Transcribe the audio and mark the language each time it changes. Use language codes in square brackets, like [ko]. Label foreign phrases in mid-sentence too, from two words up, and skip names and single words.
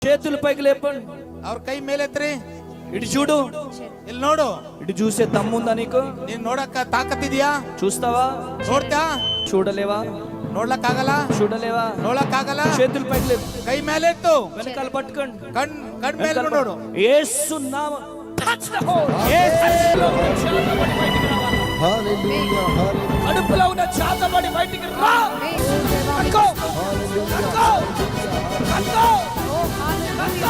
[te] చేతులు పైకి లేపండి. [kn] ಅವ್ರ ಕೈ ಮೇಲೆತ್ರಿ. [te] ఇటు చూడు, [kn] ಇಲ್ಲಿ ನೋಡು. [te] ఇటు చూసే దమ్ముందా నీకు? [kn] ನೀನ್ ನೋಡಕ್ಕ ತಾಕತ್ತಿದ್ಯಾ? [te] చూస్తావా? [kn] ನೋಡ್ತಾ? [te] చూడలేవా? [kn] ನೋಡ್ಲಕ್ಕಾಗಲ್ಲ? [te] చూడలేవా? [kn] ನೋಡಕ್ಕಾಗಲ್ಲ? [te] చేతులు పైకి లేపు, [kn] ಕೈ ಮೇಲೆತ್ತು. [te] వెనకాల పట్టుకోండి. [kn] ಕಣ್ ಮೇಲೆ ನೋಡು. [te] యేసు నామ [en] touch the hole. [te] హల్లెలూయా హల్లెలూయా కడుపులో ఉన్న చాతబడి బయటికి రా. కక్కో కక్కో కక్కో కక్కో.